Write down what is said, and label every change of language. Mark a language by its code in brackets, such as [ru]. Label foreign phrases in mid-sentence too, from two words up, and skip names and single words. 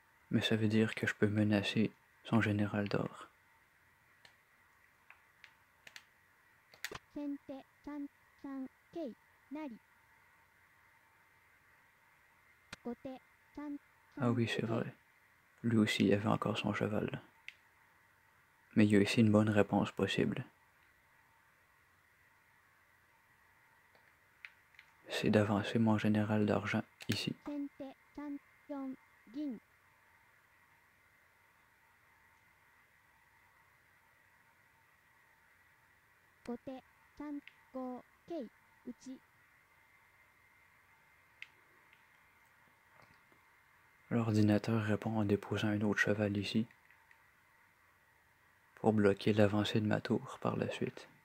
[fr] Mais ça veut dire que je peux menacer son général d'or. [ja] 先手3三桂成後手3 [fr] Ah oui, c'est vrai. Lui aussi, il avait encore son cheval. Mais il y a ici une bonne réponse possible. C'est d'avancer mon général d'argent ici. [ja] 先手3四銀後手3五桂打ち [fr] L'ordinateur répond en déposant un autre cheval ici, pour bloquer l'avancée de ma tour par la suite.